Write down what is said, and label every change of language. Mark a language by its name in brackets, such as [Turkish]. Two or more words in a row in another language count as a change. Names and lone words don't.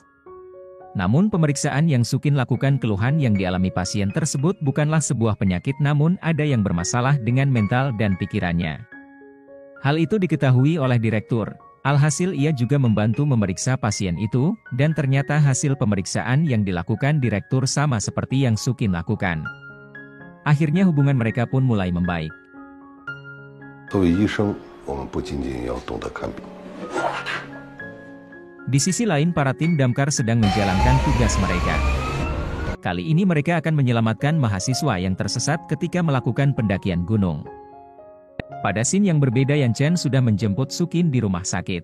[Indonesian] Namun pemeriksaan yang Sukin lakukan, keluhan yang dialami pasien tersebut bukanlah sebuah penyakit, namun ada yang bermasalah dengan mental dan pikirannya. Hal itu diketahui oleh direktur. Alhasil ia juga membantu memeriksa pasien itu, dan ternyata hasil pemeriksaan yang dilakukan direktur sama seperti yang Sukin lakukan. Akhirnya hubungan mereka pun mulai membaik. [Chinese] 作为医生，我们不仅仅要懂得看病。 [Indonesian] Di sisi lain, para tim damkar sedang menjalankan tugas mereka. Kali ini mereka akan menyelamatkan mahasiswa yang tersesat ketika melakukan pendakian gunung. Pada scene yang berbeda, Yan Chen sudah menjemput Sukin di rumah sakit.